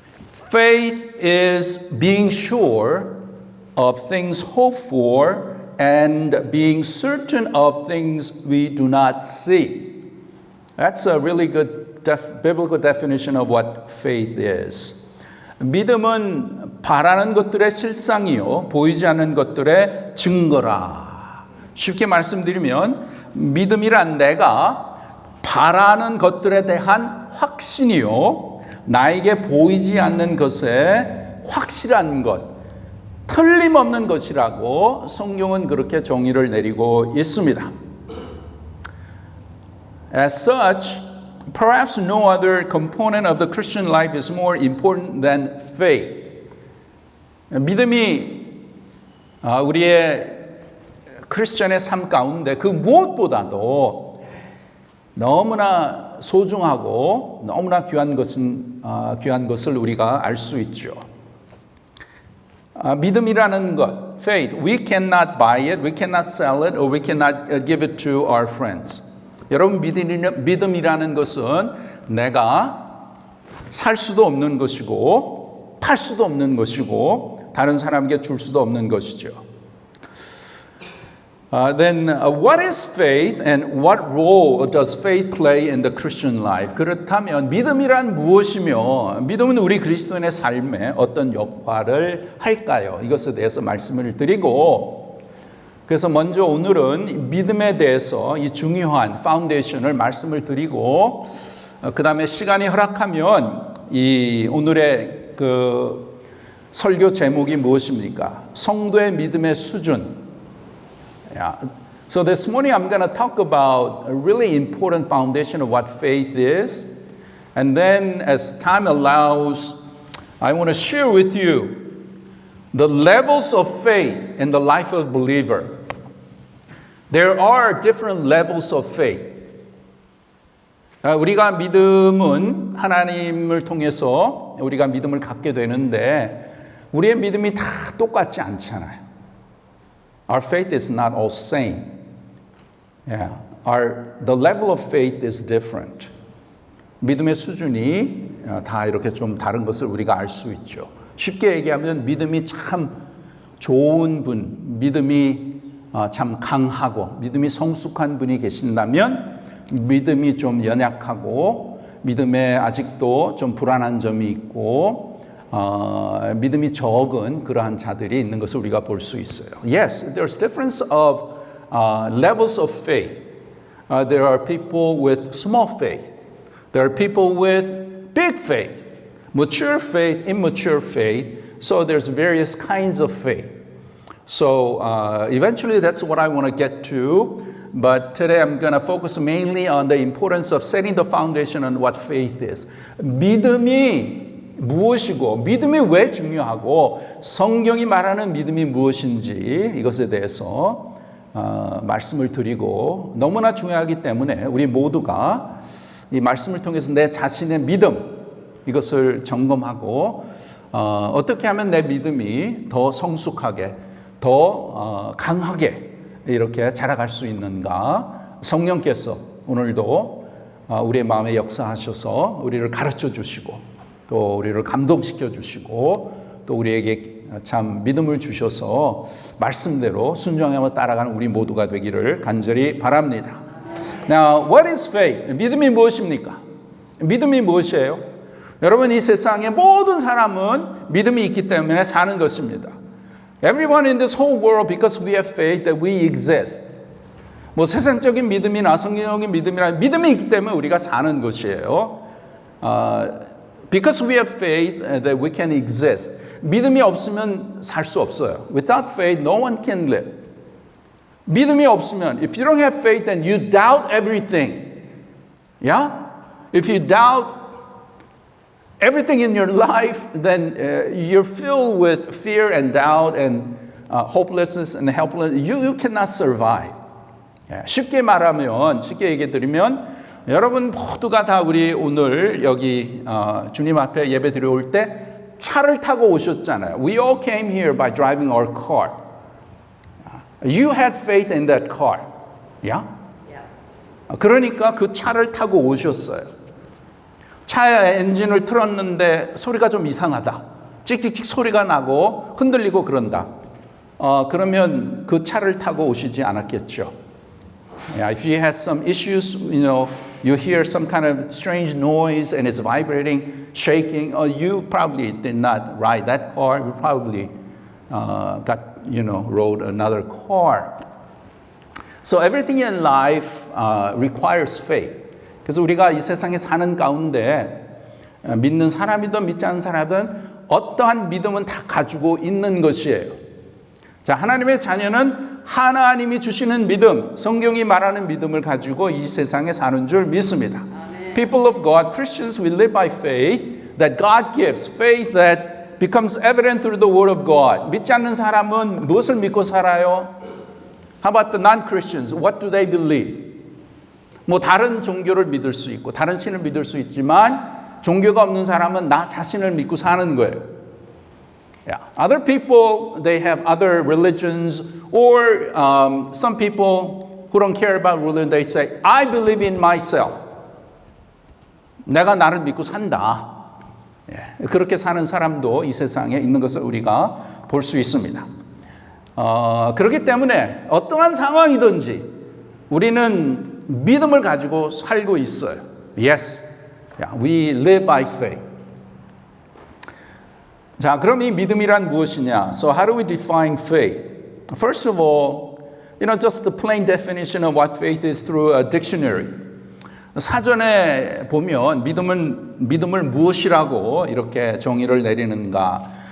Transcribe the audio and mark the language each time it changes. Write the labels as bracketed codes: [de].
[en] Faith is being sure of things hoped for and being certain of things we do not see. That's a really good biblical definition of what faith is. [ko] 믿음은 바라는 것들의 실상이요 보이지 않는 것들의 증거라. 쉽게 말씀드리면 믿음이란 내가 바라는 것들에 대한 확신이요 나에게 보이지 않는 것에 확실한 것 틀림없는 것이라고 성경은 그렇게 정의를 내리고 있습니다. [en] As such, perhaps no other component of the Christian life is more important than faith. [ko] 믿음이 우리의 크리스천의 삶 가운데 그 무엇보다도 너무나 소중하고 너무나 귀한 것을 우리가 알 수 있죠. 믿음이라는 것, [en] faith, we cannot buy it, we cannot sell it, or we cannot give it to our friends. [ko] 여러분, 믿음이라는 것은 내가 살 수도 없는 것이고 팔 수도 없는 것이고 다른 사람에게 줄 수도 없는 것이죠. [en] Then what is faith and what role does faith play in the Christian life? [ko] 그렇다면 믿음이란 무엇이며 믿음은 우리 그리스도인의 삶에 어떤 역할을 할까요? 이것에 대해서 말씀을 드리고 그래서 먼저 오늘은 믿음에 대해서 이 중요한 파운데이션을 말씀을 드리고 그 다음에 시간이 허락하면 이 오늘의 그 설교 제목이 무엇입니까? 성도의 믿음의 수준. Yeah. [en] So this morning I'm going to talk about a really important foundation of what faith is. And then as time allows, I want to share with you the levels of faith in the life of a believer. There are different levels of faith. [ko] 우리가 믿음은 하나님을 통해서 우리가 믿음을 갖게 되는데 우리의 믿음이 다 똑같지 않잖아요. [en] Our faith is not all same. Yeah. The level of faith is different. [ko] 믿음의 수준이 다 이렇게 좀 다른 것을 우리가 알 수 있죠. 쉽게 얘기하면 믿음이 참 좋은 분, 믿음이 참 강하고 믿음이 성숙한 분이 계신다면 믿음이 좀 연약하고 믿음에 아직도 좀 불안한 점이 있고 믿음이 적은 그러한 자들이 있는 것을 우리가 볼 수 있어요. [en] Yes, there's difference of levels of faith. There are people with small faith. There are people with big faith, mature faith, immature faith. So there's various kinds of faith. So eventually that's what I want to get to. But today I'm going to focus mainly on the importance of setting the foundation on what faith is. [ko] 믿음이 무엇이고, 믿음이 왜 중요하고, 성경이 말하는 믿음이 무엇인지 이것에 대해서 말씀을 드리고, 너무나 중요하기 때문에 우리 모두가 이 말씀을 통해서 내 자신의 믿음, 이것을 점검하고 어떻게 하면 내 믿음이 더 성숙하게, 더 강하게 이렇게 자라갈 수 있는가. 성령께서 오늘도 우리의 마음에 역사하셔서 우리를 가르쳐 주시고 또 우리를 감동시켜 주시고 또 우리에게 참 믿음을 주셔서 말씀대로 순종하며 따라가는 우리 모두가 되기를 간절히 바랍니다. [en] Now, what is faith? [ko] 믿음이 무엇입니까? 믿음이 무엇이에요? 여러분, 이 세상의 모든 사람은 믿음이 있기 때문에 사는 것입니다. [en] Everyone in this whole world, because we have faith that we exist. [ko] 뭐 세상적인 믿음이나 성경적인 믿음이나 믿음이 있기 때문에 우리가 사는 것이에요. [en] Because we have faith that we can exist. [ko] 믿음이 없으면 살 수 없어요. [en] Without faith, no one can live. [ko] 믿음이 없으면, [en] if you don't have faith, then you doubt everything. Yeah? If you doubt everything in your life, then you're filled with fear and doubt and hopelessness and helplessness. You cannot survive. [ko] 쉽게 말하면, 쉽게 얘기해 드리면, 여러분 모두가 다 우리 오늘 여기 주님 앞에 예배 드려 올 때 차를 타고 오셨잖아요. [en] We all came here by driving our car. You had faith in that car. Yeah? [ko] 그러니까 그 차를 타고 오셨어요. 차의 엔진을 틀었는데 소리가 좀 이상하다. 찍찍찍 소리가 나고 흔들리고 그런다. 그러면 그 차를 타고 오시지 않았겠죠. [en] Yeah, if you had some issues, you hear some kind of strange noise and it's vibrating, shaking, you probably did not ride that car. You probably rode another car. So everything in life requires faith. [ko] 그래서 우리가 이 세상에 사는 가운데 믿는 사람이든 믿지 않는 사람이든 어떠한 믿음은 다 가지고 있는 것이에요. 자, 하나님의 자녀는 하나님이 주시는 믿음, 성경이 말하는 믿음을 가지고 이 세상에 사는 줄 믿습니다. [en] People of God, Christians, we live by faith that God gives, faith that becomes evident through the Word of God. [ko] 믿지 않는 사람은 무엇을 믿고 살아요? [en] How about the non-Christians? What do they believe? [ko] 뭐 다른 종교를 믿을 수 있고 다른 신을 믿을 수 있지만 종교가 없는 사람은 나 자신을 믿고 사는 거예요. [en] Yeah. Other people, they have other religions, or some people who don't care about religion, they say, I believe in myself. [ko] 내가 나를 믿고 산다. Yeah. 그렇게 사는 사람도 이 세상에 있는 것을 우리가 볼 수 있습니다. 그렇기 때문에 어떠한 상황이든지 우리는 믿음을 가지고 살고 있어요. [en] Yes, yeah, we live by faith. [ko] 자, 그럼 이 믿음이란 무엇이냐? [en] So how do we define faith? First of all, just the plain definition of what faith is through a dictionary. [ko] 사전에 보면 믿음을 무엇이라고 이렇게 정의를 내리는가?